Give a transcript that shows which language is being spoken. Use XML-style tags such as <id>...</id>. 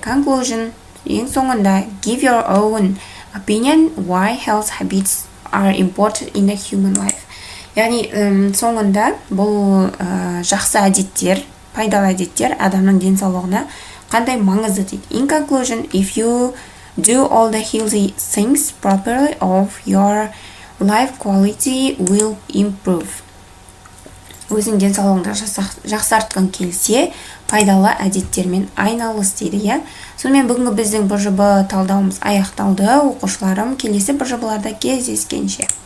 <en>Conclusion,</en> <kk>ең соңында,</kk> <en>give your own opinion why health habits are important in a human life.</en> <kk>Яғни соңында бұл жақсы әдеттер, пайдалы әдеттер адамның денсаулығына қандай маңызды дейді.</kk> <en>In conclusion, if you do all the healthy things properly, of your life quality will improve.</en> <kk>Өзің денсаулығыңды жақсартқың келсе, пайдалы әдеттермен айналыс дейді. Сонымен бүгінгі біздің БЖБ талдауымыз аяқталды. Оқушыларым, келесі БЖБларда кездескенше.</kk>